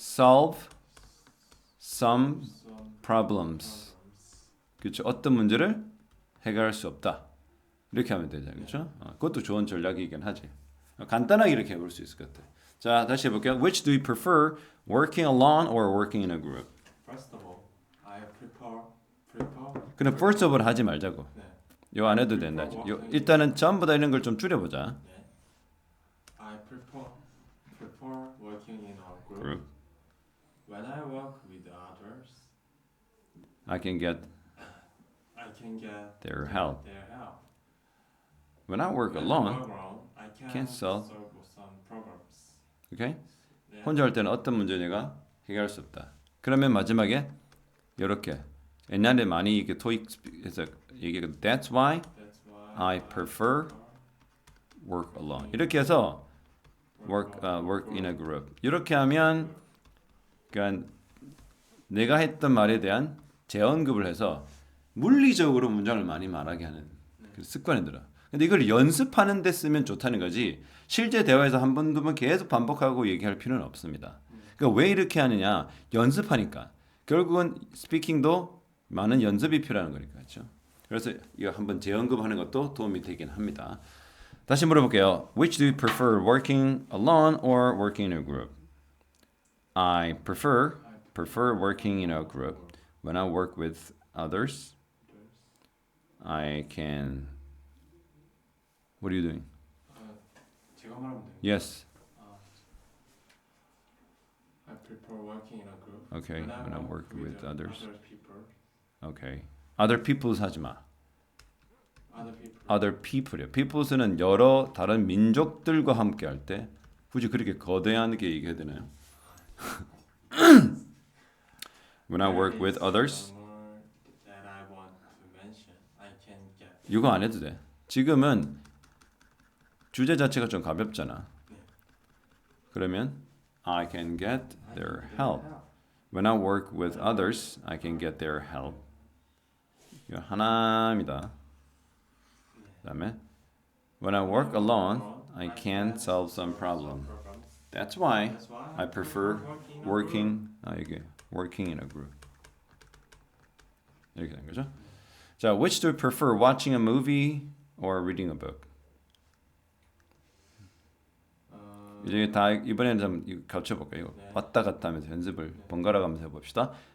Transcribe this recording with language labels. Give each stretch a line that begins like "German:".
English: solve some some problems.
Korean: 그렇죠. 어떤 문제를 해결할 수 없다. 이렇게 하면 되죠. 그렇죠? 그것도 좋은 전략이긴 하지. 간단하게 이렇게 해볼 수 있을 것 같아. 자, 다시 해볼게요.
English: Which do you prefer, working alone or working in a group? First of all, I prefer.
Korean: 그럼
English: first of all
Korean: 하지 말자고. 네. 요 안 해도 된다. 요, 일단은 전부 다 이런 걸 좀 줄여보자. 네.
English: I prefer working in a group. Group. When I work with others, I can get I can get their help. Their help. When I work When I alone, work alone, I can't can solve. some problems. okay?
Korean: 네. 혼자 할 때는 어떤 문제 내가 해결할 수 없다. 그러면 마지막에 이렇게 옛날에 많이 이게 토익에서 얘기했고
English: That's why That's why I prefer work alone.
Korean: 이렇게 해서
English: work in a group.
Korean: 이렇게 하면 그러니까 내가 했던 말에 대한 재언급을 해서 물리적으로 문장을 많이 말하게 하는 그 습관이 들어. 근데 이걸 연습하는 데 쓰면 좋다는 거지. 실제 대화에서 한 번, 두 번 계속 반복하고 얘기할 필요는 없습니다. 그러니까 왜 이렇게 하느냐? 연습하니까. 결국은 스피킹도 많은 연습이 필요한 거니까. 그렇죠? 그래서 이거 한번 재언급하는 것도 도움이 되긴 합니다. 다시 물어볼게요.
English: Which do you prefer, working alone or working in a group? I prefer working in a group. When I work with others, I can. What are you doing?
Korean: 제가 말하면 돼요.
English: Yes. I prefer working in a group. Okay. When I work with others. Other people. Okay. Other people's
Korean: 하지 마.
English: Other people. Other people이요.
Korean: people's는 여러 다른 민족들과 함께 할 때 굳이 그렇게 거대하게 얘기해야 되나요?
English: When I work with others. That I want to mention, I can get.
Korean: 이거 안 해도 돼. 지금은 주제 자체가 좀 가볍잖아. 그러면
English: I can get their help. When I work with others, I can get their help.
Korean: 이거 하나입니다.
English: 그다음에 When I work alone, I can solve some problem. That's why I prefer working in a group.
Korean: 이렇게 된 거죠.
English: 자, which do you prefer, watching a movie or reading a book?
Korean: 이제 다 이번에는 좀 겹쳐볼게요. 이거 왔다 갔다 하면서 연습을 번갈아 가면서 해봅시다.